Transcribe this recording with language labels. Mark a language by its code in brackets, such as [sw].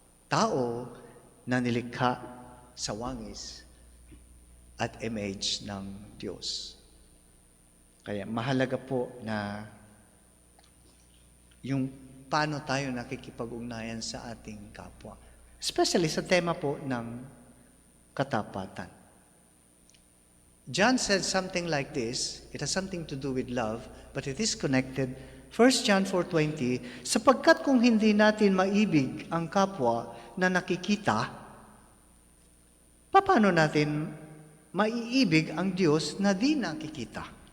[tl] Tao na nilikha sa wangis at image ng Diyos. Kaya mahalaga po na yung paano tayo nakikipag-ugnayan sa ating kapwa. Especially sa tema po ng katapatan. [en] John said something like this. It has something to do with love, but it is connected. [tl] 1 John 4:20, sapagkat kung hindi natin maibig ang kapwa na nakikita, paano natin maiibig ang Diyos na di nakikita?